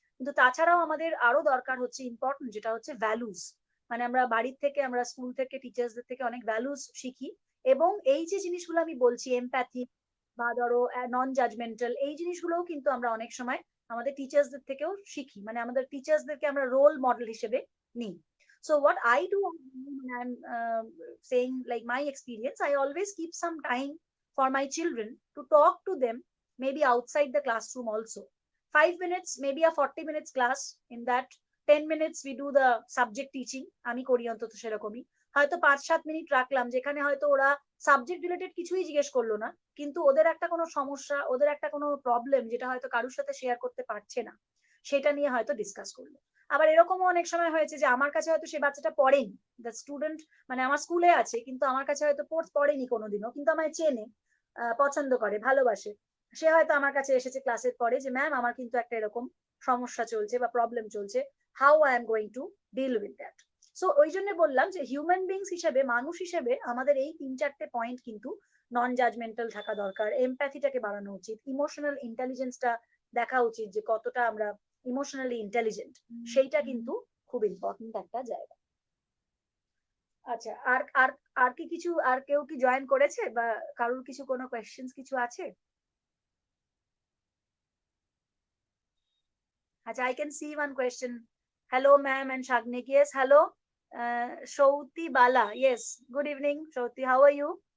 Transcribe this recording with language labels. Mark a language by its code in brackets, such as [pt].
[bn] কিন্তু তাছাড়াও আমাদের আরো দরকার হচ্ছে ইম্পর্টেন্ট, যেটা হচ্ছে ভ্যালুস। মানে আমরা বাড়ির থেকে, আমরা স্কুল থেকে, টিচার্সদের থেকে অনেক ভ্যালুস শিখি। এবং এই যে জিনিসগুলো আমি বলছি, এমপ্যাথি, বা ধরো নন জাজমেন্টাল, এই জিনিসগুলোও কিন্তু আমরা অনেক সময় আমাদের টিচার্সদের থেকেও শিখি, মানে আমাদের টিচার্সদেরকে আমরা রোল মডেল হিসেবে নিই। [en] So what I do when I'm saying like my experience, I always keep some time for my children to talk to them, maybe outside the classroom also. 5 minutes, maybe a 40 minutes class. In that 10 minutes we do the subject teaching. [bn] আমি করি অন্তত সেরকমই। হয়তো 5-7 minute রাখলাম যেখানে হয়তো ওরা subject related কিছুই জিজ্ঞেস করলো না, কিন্তু ওদের একটা কোনো সমস্যা, ওদের একটা কোনো প্রবলেম যেটা হয়তো কারোর সাথে শেয়ার করতে পারছে না, সেটা নিয়ে হয়তো ডিসকাস করলো। আবার এরকমও অনেক সময় হয়েছে যে আমার কাছে হয়তো সেই বাচ্চাটা পড়েনি, দ্য স্টুডেন্ট মানে আমার স্কুলে আছে কিন্তু আমার কাছে হয়তো পড়েনি কোনোদিনও, কিন্তু আমায় চেনে, পছন্দ করে, ভালোবাসে। সে হয়তো আমার কাছে এসেছে ক্লাসের পরে যে ম্যাম আমার কিন্তু একটা এরকম সমস্যা চলছে বা প্রবলেম চলছে, [en] How I am going to deal with that. [bn] So ওই জন্য বললাম যে হিউম্যান বিংস হিসেবে, মানুষ হিসেবে আমাদের এই 3-4টে পয়েন্ট কিন্তু নন জাজমেন্টাল থাকা দরকার, এমপ্যাথিটাকে বাড়ানো উচিত, ইমোশনাল ইন্টেলিজেন্সটা দেখা উচিত যে কতটা আমরা ইমোশনালি ইন্টেলিজেন্ট, সেইটা কিন্তু খুব ইম্পর্টেন্ট একটা জায়গা। আচ্ছা, আর আর আর কি কিছু, আর কেউ কি জয়েন করেছে বা কারোর কিছু কোনো কোয়েশ্চেন্স কিছু আছে? [en] আচ্ছা, I can see one question. Hello ma'am and Shagnik. Yes, hello. Shouti Bala. Yes, good evening Shouti, how are you?